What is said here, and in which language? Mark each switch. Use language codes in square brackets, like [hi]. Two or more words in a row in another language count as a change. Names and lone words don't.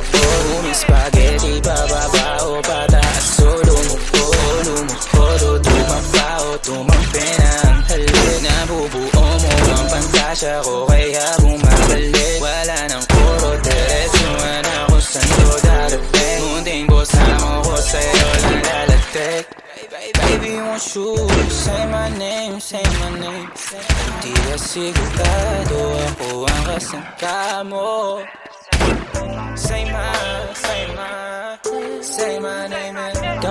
[tl] Spaghetti bababa o pataas o lumuko, lumuko, tumapa o tumampi na ang halik. Nabubuo mo ang pantasya ko kaya bumabalik. Wala nang puro diretsuhan ako saan to darating. Munting bosamo ko sa'yo lang lalatik. [en] Baby, won't you say my name, say my name. [tl] Di ka sigurado ako ang kasangka mo. [en] Say my name and